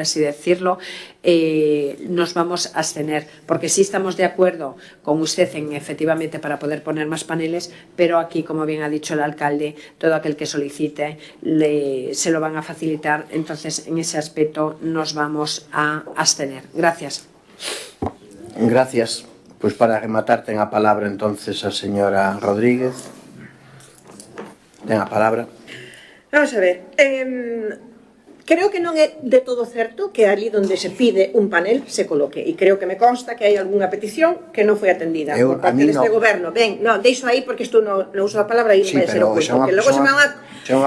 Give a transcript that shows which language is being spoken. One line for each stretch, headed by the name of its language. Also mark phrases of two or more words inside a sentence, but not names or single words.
Spanish: así decirlo, nos vamos a abstener, porque sí estamos de acuerdo con usted en efectivamente para poder poner más paneles, pero aquí, como bien ha dicho el alcalde, todo aquel que solicite se lo van a facilitar, entonces en ese aspecto nos vamos a abstener. Gracias.
Galician: Gracias. Pues para rematar ten a palabra entonces a señora Rodríguez. Ten a palabra. Vamos a ver, creo que non é de todo certo que ali donde se pide un panel se coloque, e creo que me consta que hai algunha petición que non foi atendida por parte deste goberno. Ben, non, deixo aí porque isto non uso a palabra e vai ser oculto, porque logo se me van a...